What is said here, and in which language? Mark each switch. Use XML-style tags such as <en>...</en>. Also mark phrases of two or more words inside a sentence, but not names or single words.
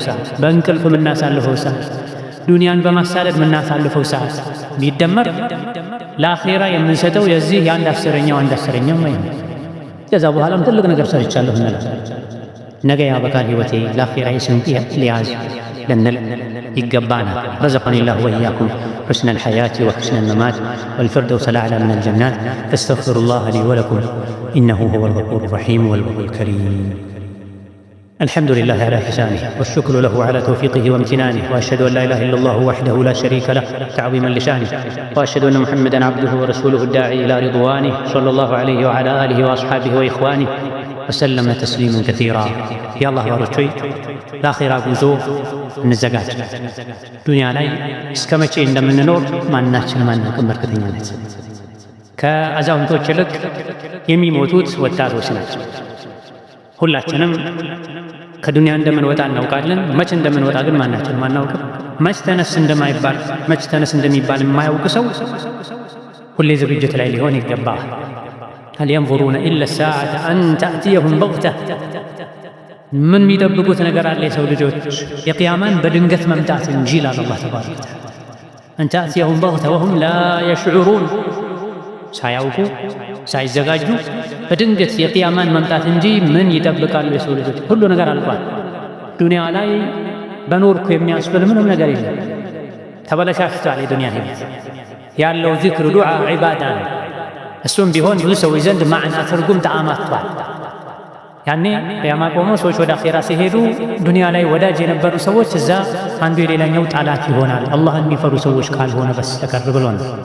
<am>ሰዓት፣ በእንቅልፍ የምናሳልፈው ሰዓት፣ ዱንያን በማሳደድ የምናሳልፈው ሰዓት ቢደመር ለአኼራ የምንሰጠው የዚህ የአንድ አስረኛው ወይ ነው። ከዛ በኋላም ትልቅ ነገር ሰርቻለሁ እንላለን። ነገ ያበቃል ህይወቴ ለአኼራ ስንቅ ሊያዝ ልንል ይገባናል።</am> <ar>رزقني الله وإياكم حسن الحياة وحسن الممات والفردوس الأعلى من الجنات فاستغفروا الله لي ولكم إنه هو الغفور الرحيم والبر الكريم. الحمد لله على إحسانه والشكر له على توفيقه وامتنانه، وأشهد أن لا إله إلا الله وحده لا شريك له تعظيما لشانه، وأشهد أن محمدا عبده ورسوله الداعي إلى رضوانه صلى الله عليه وعلى آله وأصحابه وإخوانه وسلم تسليما كثيرا. يا الله ورجوي</ar> <am>ለአኼራ ጉዞ እንዘጋጅ። ዱንያ ላይ እስከ መቼ እንደምንኖር ማናችንም አናውቅም። በእርግጠኛነት ከአዛውንቶች ይልቅ የሚሞቱት ወጣቶች ናቸው። ሁላችንም ከዱንያ እንደምንወጣ እናውቃለን። መቼ እንደምንወጣ ግን ማናችንም አናውቅም። መች ተነስ እንደሚባል የማያውቅ ሰው ሁሌ ዝግጅት ላይ ሊሆን ይገባል።</am> <ar>هل ينظرون إلا الساعة أن تأتيهم بغتة</ar> <am>ምን የሚጠብቁት ነገር አለ የሰው ልጆች? የቅያማን በድንገት መምጣት እንጂ ይላል አላህ</am> <ar>تبارك وتعالى። أن تأتيهم بغتة وهم لا يشعرون፣</ar> <am>ሳያውቁ ሳይዘጋጁ በድንገት የቅያማን መምጣት እንጂ ምን ይጠብቃሉ የሰው ልጆች? ሁሉ ነገር አልቋል። ዱንያ ላይ በኖርኩ የሚያስብል ምንም ነገር የለም። ተበለሻሽቷል የዱንያ ህይወት። ያለው ዚክር፣ ዱዓ፣ ዒባዳ ነው። እሱም ቢሆን ብዙ ሰዎች ዘንድ ማዕና ትርጉም ተአማቷል። ያኔ ቅያማ ቆሞ ሰዎች ወደ አኼራ ሲሄዱ ዱንያ ላይ ወዳጅ የነበሩ ሰዎች እዛ አንዱ የሌላኛው ጠላት ይሆናል፣ አላህን የሚፈሩ ሰዎች ካልሆነ በስተቀር ብሎ ነው።</am>